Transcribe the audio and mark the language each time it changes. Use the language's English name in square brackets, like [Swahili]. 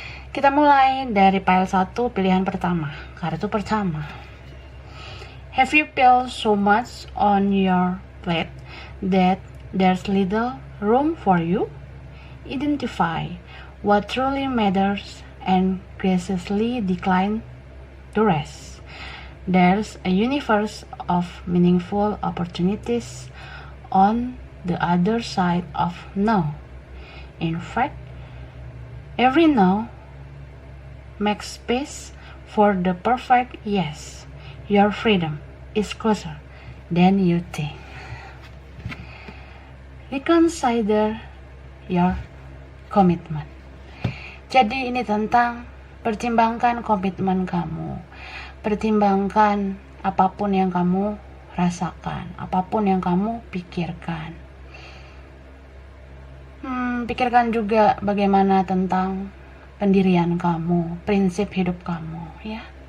[Indonesian] Kita mulai dari file 1, pilihan pertama. Kartu pertama. [English] Have you felt so much on your plate that there's little room for you? Identify what truly matters and graciously decline to rest. There's a universe of meaningful opportunities on the other side of no. In fact, every no makes space for the perfect yes. Your freedom is closer than you think. Reconsider your commitment. [Indonesian] Jadi ini tentang pertimbangkan komitmen kamu. Pertimbangkan apapun yang kamu rasakan, apapun yang kamu pikirkan. Pikirkan juga bagaimana tentang pendirian kamu, prinsip hidup kamu, ya.